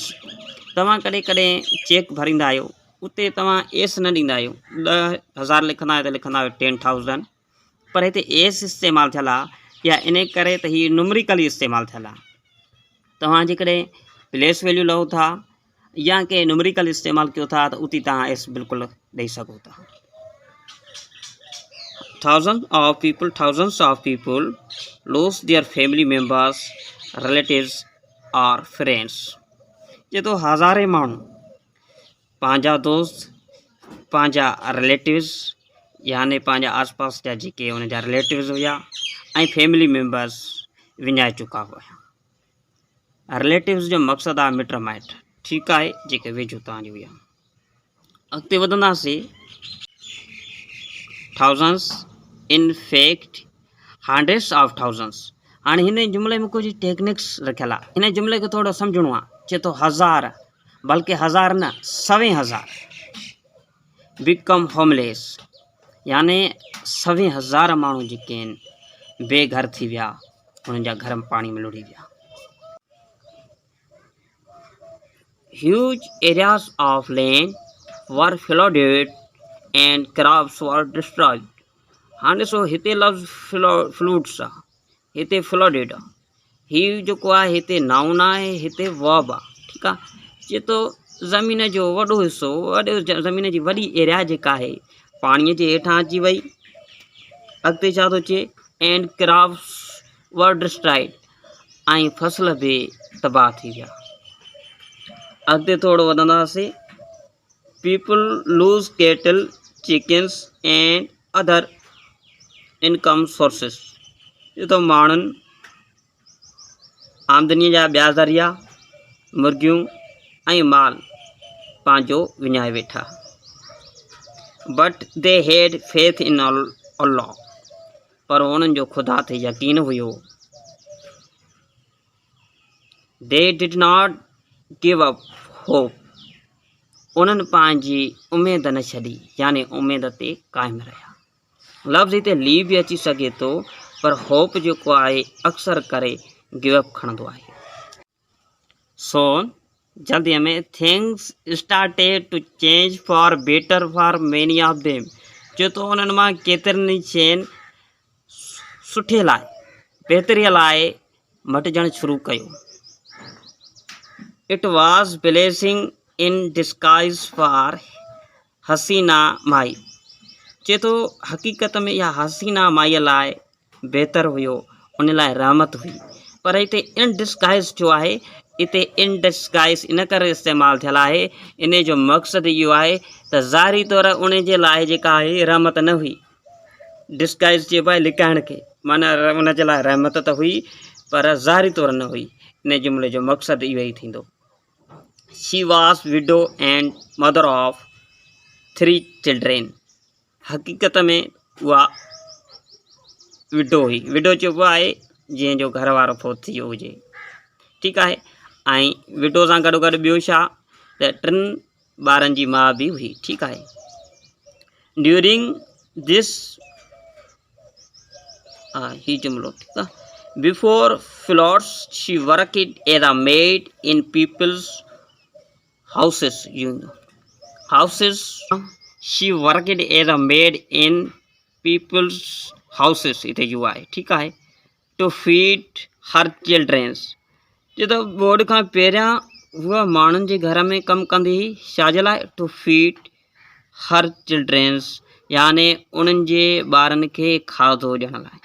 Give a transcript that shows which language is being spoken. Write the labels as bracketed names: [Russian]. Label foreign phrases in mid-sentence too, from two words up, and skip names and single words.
[Sindhi] तव्हां कॾहिं कॾहिं चेक भरींदा आहियो, उते तव्हां एस न ॾींदा आहियो, 10,000 लिखंदा आहियो त लिखंदा आहियो 10,000, पर हिते एस इस्तेमालु थियल आहे, या इन करे त हीअ न्यूमरिकली इस्तेमालु थियल आहे। तव्हां जेकॾहिं [English] place value [Sindhi] लहो था या कंहिं न्यूमरिकल इस्तेमालु कयो था त उते तव्हां एस बिल्कुलु ॾेई सघो था। [English] Thousands of people lose their family members, relatives or friends। [Sindhi] ये तो हज़ारे माण्हू पंहिंजा दोस्त, पंहिंजा रिलेटिव्स यानी पंहिंजा आसपास जा जेके उन जा रिलेटिव्स हुआ ऐं [English] family members [Sindhi] विञाए चुका हुआ। रिलेटिव्स जो मक़सदु आहे मिट माइट, ठीकु आहे, जेके वेझो तव्हांजी हुआ। अॻिते वधंदासीं। [English] thousands in fact hundreds of thousands. [Sindhi] हाणे हिन जुमिले में कुझु टेक्निक्स रखियल आहे, हिन जुमिले खे थोरो सम्झणो आहे। चए थो हज़ार, बल्कि हज़ार न 100,000 [English] become homeless, [Sindhi] यानी 100,000 माण्हू जेके आहिनि बेघर थी विया, उन्हनि जा घर में पाणी में लुड़ी विया। [English] huge areas of land were flooded and crops were destroyed. [Sindhi] हाणे ॾिसो हिते लफ़्ज़ फ्लूड्स आहे, हिते फ्लडेड आहे, हीउ जेको आहे हिते नाउन आहे, हिते वर्ब आहे, ठीकु आहे। चए थो ज़मीन जो वॾो हिसो, ज़मीन जी वॾी एरिया जेका आहे पाणीअ जे हेठां अची वई। अॻिते छा थो चए, [English] and crops were destroyed, [Sindhi] ऐं फसल बि तबाह थी विया। अॻिते थोरो वधंदासीं। [English] people lose cattle, chickens and other income sources. [Sindhi] ये तो माण्हुनि आमदनीअ जा ॿिया ज़रिया, मुर्गियूं ऐं माल पंहिंजो विञाए वेठा। [English] but they had faith in Allah, [Sindhi] पर उन्हनि जो ख़ुदा ते यकीन हुयो। [English] they did not give up hope, [Sindhi] उन्हनि पंहिंजी उमेद न छॾी, यानी उमेद ते क़ाइमु रहिया। लफ़्ज़ हिते लीव बि अची सघे थो, पर होप जेको आहे अक्सर करे गिवअप खणंदो आहे। [English] सो [Sindhi] जल्दीअ में [English] things started to change for better for many of them. [Sindhi] जो तो उन्हनि मां केतिरनि शयुनि सुठे लाइ बहितरीअ लाइ मटिजणु शुरू कयो। [English] it was blessing in disguise for Hasina Mai. [Sindhi] चए थो हक़ीक़त में इहा हसीना माईअ लाइ बहितर हुयो, उन लाइ रहमत हुई। पर हिते [English] in disguise [Sindhi] थियो आहे, हिते [English] in disguise [Sindhi] इन करे इस्तेमालु थियल आहे, इन जो मक़सदु इहो आहे त ज़ाहिरी तौरु उन जे लाइ जेका आहे रहमत न हुई। डिस्गाइज चइबो आहे लिकाइण खे, माना उन जे लाइ रहमत त हुई पर ज़ाहिरी तौरु न हुई। इन जुमिले जो मक़सदु इहो ई थींदो। [English] she was widow and mother of 3 children. [Sindhi] हक़ीक़त में उहा विडो हुई। विडो चइबो आहे जंहिंजो घर वारो फोत थी वियो हुजे, ठीकु आहे। ऐं विडो सां गॾो गॾु ॿियो छा त 3 ॿारनि जी माउ बि हुई, ठीकु आहे। [English] during this [Sindhi] ही जुमिलो, ठीकु आहे। [English] before floods she worked as a maid in people's houses. houses she worked as a maid in people's houses [Sindhi] हिते जो आहे, [English] ठीकु आहे। to feed her childrens. [Sindhi] चए त बोर्ड खां पहिरियां उहा माण्हुनि जे घर में कमु कंदी हुई, छाजे लाइ? [English] to feed her childrens, [Sindhi] याने उन्हनि जे ॿारनि खे खाधो ॾियण लाइ।